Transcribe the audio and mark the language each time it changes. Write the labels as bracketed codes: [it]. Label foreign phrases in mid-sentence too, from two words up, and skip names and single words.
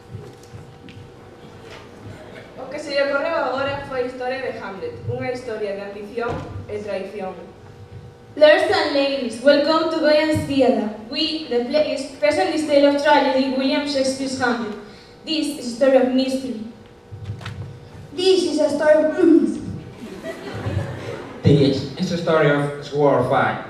[gl] O que se lle ocorreu agora foi a historia de Hamlet, unha historia de ambición e traición. [en] Lords and ladies, welcome to Goyan's Theatre. We, the plays, present this tale of tragedy, William Shakespeare's Hamlet. This is a story of mystery. This is a story of blues. This is a story of sword fight.